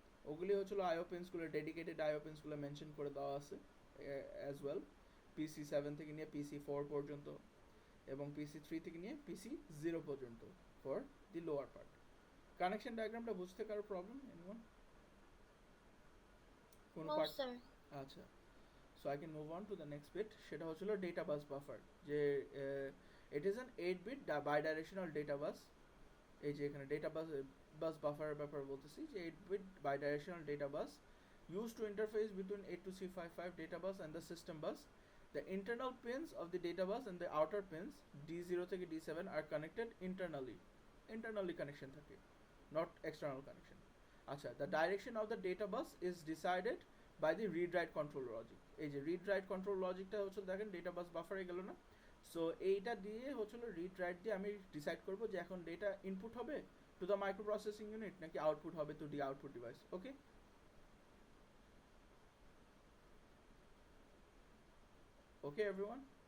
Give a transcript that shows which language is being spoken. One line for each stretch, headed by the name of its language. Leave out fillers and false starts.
Bangla: ওগুলি হচ্ছিল আইও পিনসগুলো, ডেডিকেটেড আইও পিনসগুলো মেনশন করে দেওয়া আছে অ্যাজ ওয়েল, পিসি 7 থেকে নিয়ে পিসি 4 পর্যন্ত এবং পিসি 3 থেকে নিয়ে পিসি 0 পর্যন্ত for the lower part. Connection ডায়াগ্রামটা বুঝতে কারো প্রবলেম?
English: Anyone?
Bangla: কোন
English: No part? Sir. আচ্ছা, so I can move on to the next bit. সেটা হচ্ছিল data bus buffer, যে it is an 8 bit bidirectional data bus.
Bangla: এই যে এখানে ডেটা বাস বাফারের ব্যাপার বলতেছি, যে
English: 8 bit bidirectional data bus used to interface between 8 to C55 data bus and the system bus. The internal pins of the data bus and the outer pins D0 থেকে D7 are connected internally connection থাকে, not external connection. আচ্ছা, the direction of the data bus is decided by the read write control logic.
Bangla: এই যে read write control logicটা হচ্ছে দেখেন data বাস বাফারে গেল না? So এইটা দিয়ে হচ্ছিল রিড রাইট দিয়ে আমি ডিসাইড করব যে এখন ডেটা ইনপুট হবে
English: to the micro processing unit
Bangla: নাকি আউটপুট হবে
English: To the output device. Okay, okay everyone?